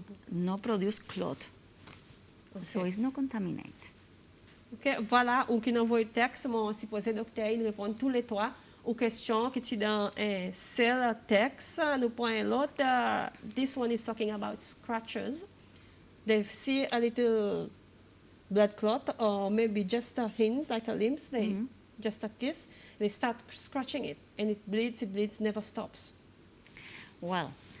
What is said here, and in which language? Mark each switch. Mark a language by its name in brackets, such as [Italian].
[English] No produce clot. So it's not contaminated. [French] Ok, voilà, ou qui n'envoie le texte, mon supposé docteur, il répond tous les 3 aux questions qui sont dans un seul texte. Nous prenons l'autre. [English] This one is talking about scratches. They see a little blood clot or maybe just a hint, like a limb, just a kiss. They start scratching it and it bleeds, never stops. Well,